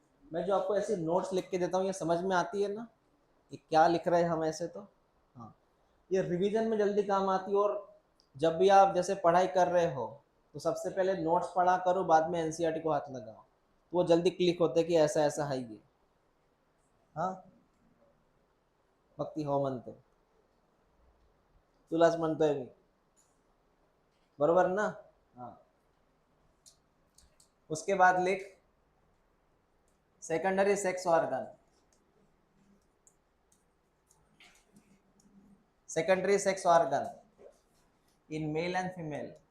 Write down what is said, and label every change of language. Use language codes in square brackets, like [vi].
[hi] मैं जो आपको ऐसे नोट्स लिख के देता हूँ ये समझ में आती है ना, ये क्या लिख रहे हैं हम ऐसे, तो हाँ ये रिवीजन में जल्दी काम आती है। और जब भी आप जैसे पढ़ाई कर रहे हो तो सबसे पहले नोट्स पढ़ा करो, बाद में एनसीईआरटी को हाथ लगाओ, तो वो जल्दी क्लिक होते कि ऐसा ऐसा है ये। हाँ [mr] भक्ति हो मनते तुलाच म्हणतोय मी, बरोबर ना। [hi] हाँ उसके बाद लिख secondary sex organ. [en] Secondary sex organ in male and female.